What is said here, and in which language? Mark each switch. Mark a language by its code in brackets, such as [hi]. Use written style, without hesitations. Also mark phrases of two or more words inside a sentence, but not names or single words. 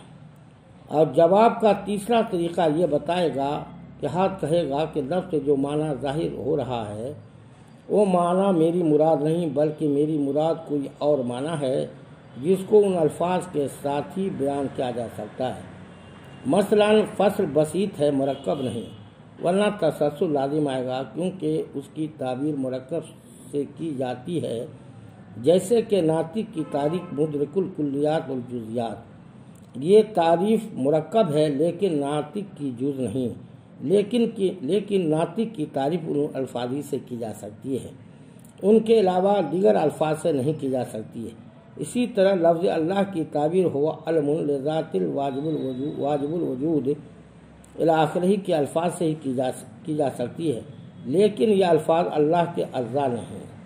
[ur] اور جواب کا تیسرا طریقہ یہ بتائے گا کہ ہاتھ کہے گا کہ لفظ سے جو معنی ظاہر ہو رہا ہے وہ معنی میری مراد نہیں بلکہ میری مراد کوئی اور معنی ہے جس کو ان الفاظ کے ساتھ ہی بیان کیا جا سکتا ہے۔ مثلا فصل بسیط ہے، مرکب نہیں، ورنہ تسلسل لازم آئے گا کیونکہ اس کی تعبیر مرکب سے کی جاتی ہے، جیسے کہ ناطق کی تعریف [ar] مدرک الکلیات والجزیات۔ [ur] یہ تعریف مرکب ہے لیکن ناطق کی جز نہیں، لیکن ناطق کی تعریف ان الفاظ سے کی جا سکتی ہے، ان کے علاوہ دیگر الفاظ سے نہیں کی جا سکتی ہے۔ اسی طرح لفظ اللہ کی تعبیر [ar] ہوا علم لذات واجب الوجود الی آخرہ [ur] کے الفاظ سے ہی کی جا سکتی ہے، لیکن یہ الفاظ اللہ کے اجزاء نہیں۔